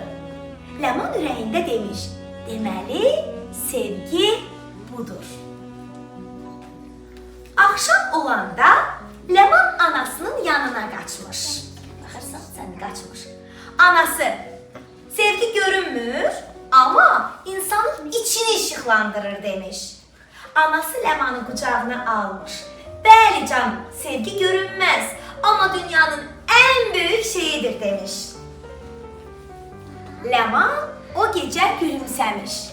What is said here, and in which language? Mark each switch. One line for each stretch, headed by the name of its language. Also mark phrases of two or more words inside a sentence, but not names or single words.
Azerbaijani: Ləman ürəyində demiş, deməli sevgi budur. Akşam olanda Ləman anasının yanına qaçmış. Baxırsan, sən qaçmış. Anası, sevgi görünmür, ama insanın içini işıqlandırır demiş. Anası Ləmanı qucağına almış. Bəli canım, sevgi görünməz, ama
Turkish: dünyanın en büyük şeyidir
Azerbaijani: demiş. Ləman o gecə gülümsəmiş.